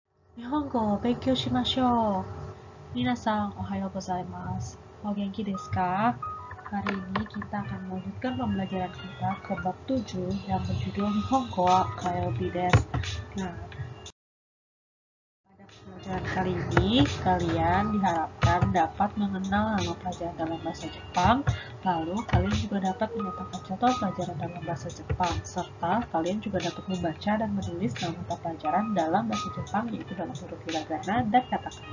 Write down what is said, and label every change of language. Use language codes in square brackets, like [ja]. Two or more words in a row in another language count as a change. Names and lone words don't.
[ja] 日本語を勉強しましょう。皆さん、おはようございます。お元気ですか? [id] Hari ini kita akan melanjutkan pembelajaran kita ke bab 7 yang berjudul Nihongo wa Kayobi desu. Nah, pada pembelajaran kali ini, kalian diharapkan dapat mengenal nama pelajaran dalam bahasa Jepang, lalu kalian juga dapat menyatakan contoh pelajaran dalam bahasa Jepang, serta kalian juga dapat membaca dan menulis nama mata pelajaran dalam bahasa Jepang, yaitu dalam huruf hiragana dan katakana.